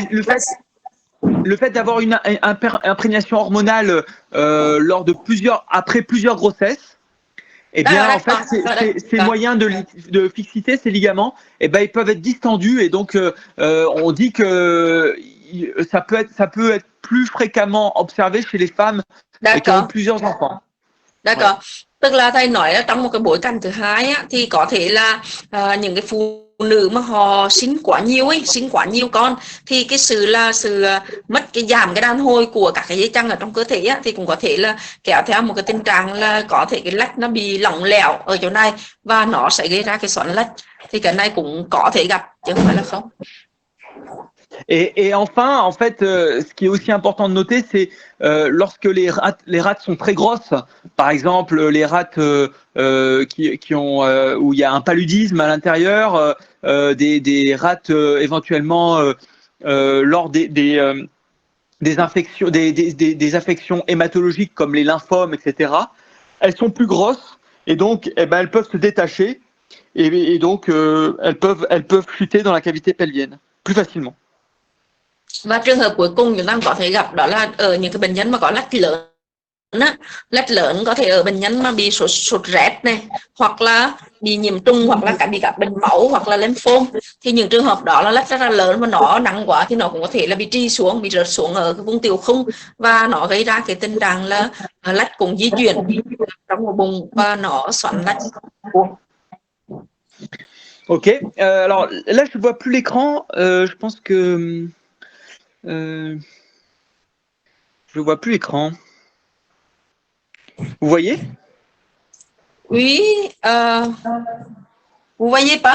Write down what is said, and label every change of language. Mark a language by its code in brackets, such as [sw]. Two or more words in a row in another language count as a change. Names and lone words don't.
[fr] le fait d'avoir une imprégnation hormonale après plusieurs grossesses, eh bien, en fait, ces moyens de fixité, ces ligaments, eh ben, ils peuvent être distendus et donc on dit que ça peut être plus fréquemment observé chez les femmes qui ont eu plusieurs enfants. D'accord. [vi] Tức là thầy nói là trong một cái bối cảnh thứ hai á, thì có thể là những cái phụ nữ mà họ sinh quá nhiều con, thì cái sự mất cái giảm cái đàn hồi của các cái dây chằng ở trong cơ thể á, thì cũng có thể là kéo theo một cái tình trạng là có thể cái lách nó bị lỏng lẻo ở chỗ này và nó sẽ gây ra cái xoắn lách, thì cái này cũng có thể gặp chứ không phải là không. [fr] Et enfin, en fait, ce qui est aussi important de noter, c'est lorsque les rates sont très grosses, par exemple les rates qui ont où il y a un paludisme à l'intérieur, des rates éventuellement lors des infections, des affections hématologiques comme les lymphomes, etc. Elles sont plus grosses et donc eh ben, elles peuvent se détacher et donc elles peuvent chuter dans la cavité pelvienne plus facilement. [vi] Và trường hợp cuối cùng chúng ta có thể gặp đó là ở những cái bệnh nhân mà có lách lớn á, lách lớn có thể ở bệnh nhân mà bị sốt rét này, hoặc là bị nhiễm trùng, hoặc là bị các bệnh máu, hoặc là lymphom, thì những trường hợp đó là lách rất là lớn và nó nặng quá thì nó cũng có thể là bị trì xuống, bị rớt xuống ở cái vùng tiểu khung và nó gây ra cái tình trạng là lách cũng di chuyển trong một bụng và nó xoắn lách. [fr] Ok, alors là je vois plus l'écran, je pense que je vois plus l'écran. Vous voyez? Oui, vous voyez pas?